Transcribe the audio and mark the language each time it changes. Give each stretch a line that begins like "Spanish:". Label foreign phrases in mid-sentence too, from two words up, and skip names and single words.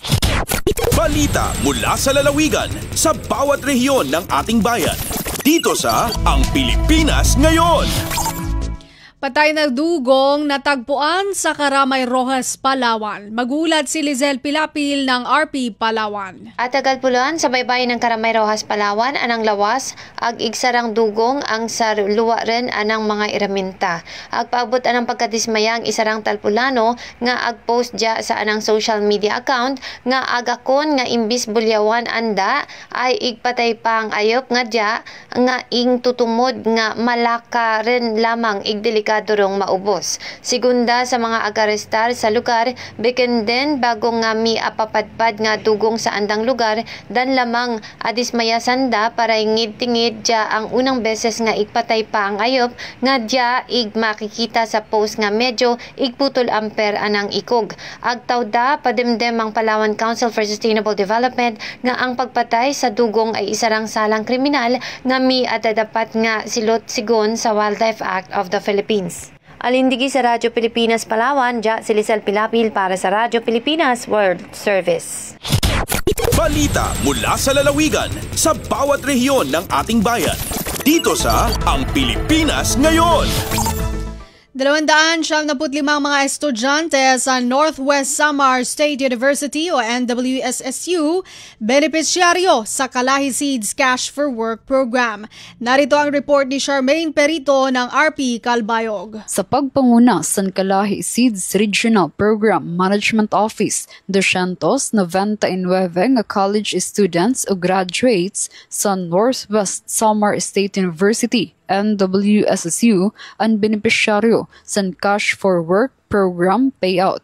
Filipino: Balita mula sa lalawigan sa bawat rehiyon ng ating bayan. Dito sa Ang Pilipinas Ngayon. Patay na dugong natagpuan sa Karamay Rojas, Palawan. Magulat si Lizelle Pilapil ng RP Palawan.
Cuyonon: At tagalpuluan sa baybayin ng Karamay Rojas, Palawan, anang lawas, ag igsarang dugong ang sarluwa rin anang mga iraminta. Ag paabot anang pagkadismaya ang isarang talpulano nga ag-post dya sa anang
English: social media account
Cuyonon: nga agakon nga imbis bulyawan anda ay igpatay pa ang ayop nga dya nga ing tutumod nga malaka rin lamang igdelikado rong maubos. Segunda sa mga agarestar sa lugar, bikin din bago nga mi apapadpad nga dugong sa andang lugar, dan lamang adismaya sanda para ingid-tingid dya ang unang beses nga igpatay pa ang ayop nga dya ig makikita sa post nga medyo igputol amper anang ikog. Agtawda pademdem ang Palawan Council for Sustainable Development nga ang pagpatay sa dugong ay isarang salang kriminal nga mi adadapat nga silot sigon sa Wildlife Act of the Philippines. Alindigi sa Radyo Pilipinas Palawan, dya si Lizelle Pilapil para sa Radyo Pilipinas World Service.
Filipino: Balita mula sa lalawigan sa bawat rehiyon ng ating bayan. Dito sa Ang Pilipinas Ngayon.
Waray: 275 mga estudyante sa Northwest Samar State University o NWSSU benepisyaryo sa Kalahi Seeds Cash for Work program.
Filipino: Narito ang report ni Charmaine Perito ng RP Calbayog.
Waray: Sa pagpanguna sa Kalahi Seeds Regional Program Management Office, 299 nga
English: college students
Waray: o graduates sa Northwest Samar State University NWSSU ang benepisyaryo sa Cash for Work program payout.